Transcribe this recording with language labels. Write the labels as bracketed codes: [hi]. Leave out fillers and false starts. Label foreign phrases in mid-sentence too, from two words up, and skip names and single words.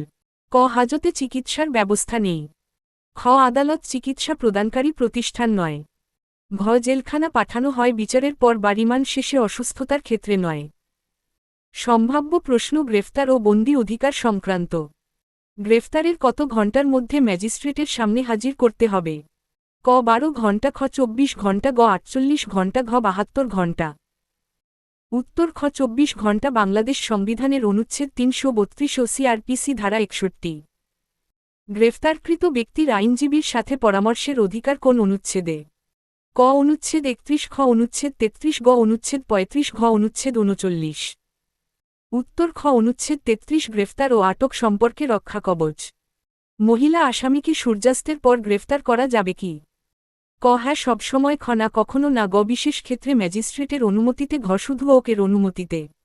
[bn] ক হাজতে চিকিৎসার ব্যবস্থা নেই, খ আদালত চিকিৎসা প্রদানকারী প্রতিষ্ঠান নয়, ঘ জেলখানা পাঠানো হয় বিচারের পর বা রিমান্ড শেষে অসুস্থতার ক্ষেত্রে নয়। সম্ভাব্য প্রশ্ন: গ্রেফতার ও বন্দী অধিকার সংক্রান্ত। গ্রেফতারের কত ঘণ্টার মধ্যে ম্যাজিস্ট্রেটের সামনে হাজির করতে হবে? ক 12 ঘণ্টা, খ 24 ঘণ্টা, গ 48 ঘণ্টা, ঘ 72 ঘণ্টা। উত্তর খ 24 ঘণ্টা। বাংলাদেশ সংবিধানের অনুচ্ছেদ 332 ও সিআরপিসি ধারা 61। গ্রেফতারকৃত ব্যক্তির আইনজীবীর সাথে পরামর্শের অধিকার কোন অনুচ্ছেদে? ক অনুচ্ছেদ 31, খ অনুচ্ছেদ 33, গ অনুচ্ছেদ 35, ঘ অনুচ্ছেদ 39। উত্তর খ অনুচ্ছেদ 33। গ্রেফতার ও আটক সম্পর্কে রক্ষা কবচ। মহিলা আসামিকে সূর্যাস্তের পর গ্রেফতার করা যাবে কি? ক হ্যাঁ সবসময়, খ না কখনো না, গ বিশেষ ক্ষেত্রে ম্যাজিস্ট্রেটের অনুমতিতে, ঘ শুধু ওকের অনুমতিতে।